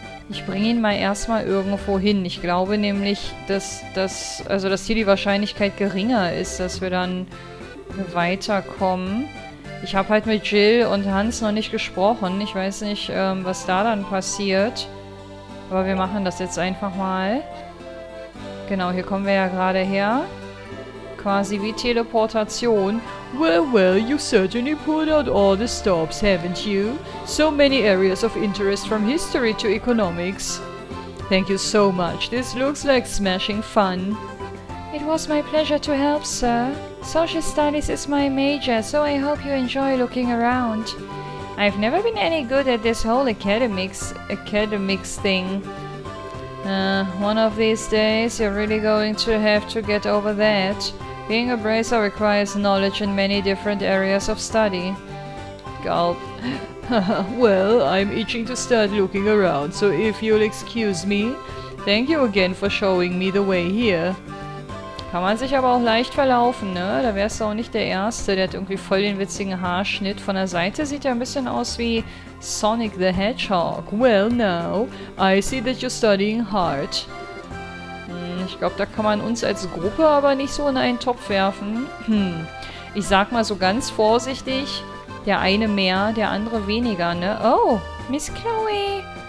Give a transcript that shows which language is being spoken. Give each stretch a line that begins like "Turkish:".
German: Ich bringe ihn mal erstmal irgendwo hin. Ich glaube nämlich, dass hier die Wahrscheinlichkeit geringer ist, dass wir dann weiterkommen. Ich habe halt mit Jill und Hans noch nicht gesprochen. Ich weiß nicht, was da dann passiert. Aber wir machen das jetzt einfach mal. Genau, hier kommen wir ja gerade her. Quasi wie Teleportation.
English: Well, you certainly pulled out all the stops, haven't you? So many areas of interest from history to economics. Thank you so much. This looks like smashing fun. It was my pleasure to help, sir. Social studies is my major, so I hope you enjoy looking around. I've never been any good at this whole academics thing. One of these days, you're really going to have to get over that. Being a bracer requires knowledge in many different areas of study. Gulp. Well, I'm itching to start looking around, so if you'll excuse me. Thank you again for showing me the way here.
German: Kann man sich aber auch leicht verlaufen, ne? Da wärst du auch nicht der Erste. Der hat irgendwie voll den witzigen Haarschnitt. Von der Seite sieht er ein bisschen aus wie Sonic the Hedgehog.
English: Well now, I see that you're studying hard.
German: Ich glaube, da kann man uns als Gruppe aber nicht so in einen Topf werfen. Ich sag mal so ganz vorsichtig, der eine mehr, der andere weniger, ne?
English: Oh, Miss Chloe.